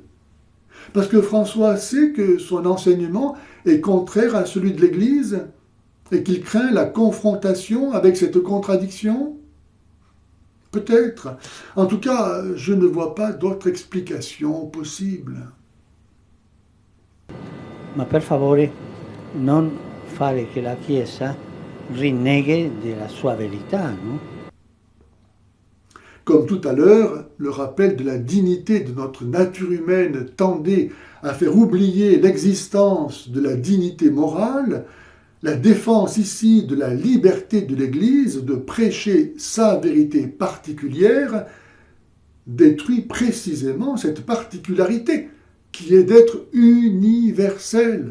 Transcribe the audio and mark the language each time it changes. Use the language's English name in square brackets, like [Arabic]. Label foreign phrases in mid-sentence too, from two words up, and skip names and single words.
[French] Parce que François sait que son enseignement est contraire à celui de l'Église et qu'il craint la confrontation avec cette contradiction? Peut-être. En tout cas, je ne vois pas d'autre explication possible. [Italian] Ma per favore, non fare che la Chiesa rinneghi della sua verità, no? [French] Comme tout à l'heure, le rappel de la dignité de notre nature humaine tendait à faire oublier l'existence de la dignité morale, la défense ici de la liberté de l'Église de prêcher sa vérité particulière détruit précisément cette particularité qui est d'être universelle.